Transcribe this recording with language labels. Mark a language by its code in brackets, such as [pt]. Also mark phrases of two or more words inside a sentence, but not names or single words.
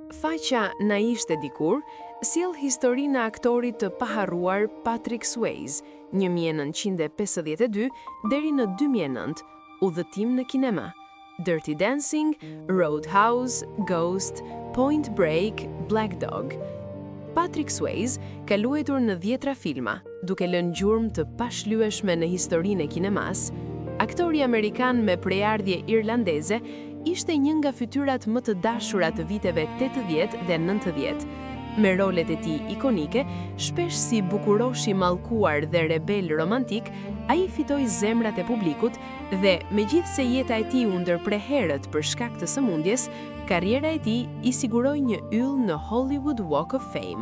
[sq] Faqa Na ishte dikur sjell historinë e aktorit të paharruar Patrick Swayze, 1952 deri në 2009, udhëtim në kinema. Dirty Dancing, Roadhouse, Ghost, Point Break, Black Dog. Patrick Swayze ka luajtur në 10 filma, duke lënë gjurmë të pashlyeshme në historinë e kinemas. Aktori amerikan me prejardhje irlandeze ishte një nga fytyrat më të dashura të viteve 80 dhe 90. Me rolet e tij ikonike, shpesh si bukuroshi mallkuar dhe rebel romantik, ai fitoi zemrat e publikut dhe megjithse jeta e tij u ndërprer herët për shkak të sëmundjes, karriera e tij i siguroi një yll në Hollywood Walk of Fame.